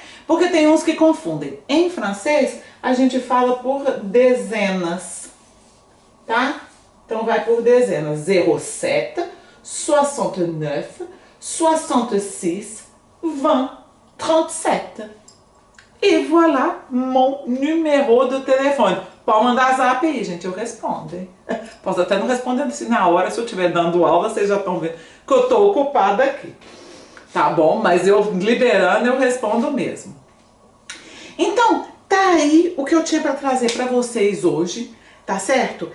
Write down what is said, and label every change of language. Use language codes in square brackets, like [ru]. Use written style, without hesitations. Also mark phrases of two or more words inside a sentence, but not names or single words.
[pt] Porque tem uns que confundem. Em francês a gente fala por dezenas, tá? Então vai por dezenas. 07, 69, 66, 20, 37. [fr] E voilà mon numéro de telefone. [pt] Pode mandar zap aí, gente, eu respondo, hein? Posso até não responder assim na hora, se eu estiver dando aula, vocês já estão vendo que eu estou ocupada aqui. Tá bom? Mas eu liberando, eu respondo mesmo. Então, tá aí o que eu tinha para trazer para vocês hoje, tá certo?